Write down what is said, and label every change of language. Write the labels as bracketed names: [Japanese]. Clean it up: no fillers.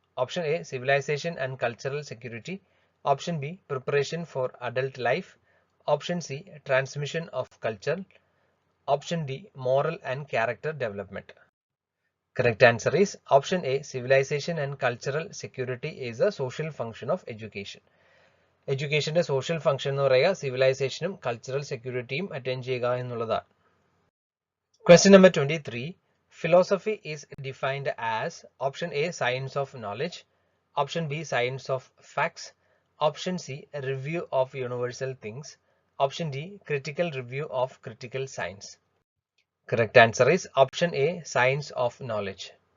[English] Option A, civilization and cultural security. Option B, preparation for adult life. Option C, transmission of culture. Option D, moral and character development. Correct answer is option A, civilization and cultural security is a social function of education. [Malayalam] എഡ്യൂക്കേഷന്റെ social function എന്ന് പറയുക സിവിലൈസേഷനും cultural സെക്യൂരിറ്റിയും attain ചെയ്യുക എന്നുള്ളതാണ്. [English] Question number 23. Philosophy is defined as option A, science of knowledge. Option B, science of facts. Option C, review of universal things. Option D, critical review of critical science. Correct answer is option A, science of knowledge.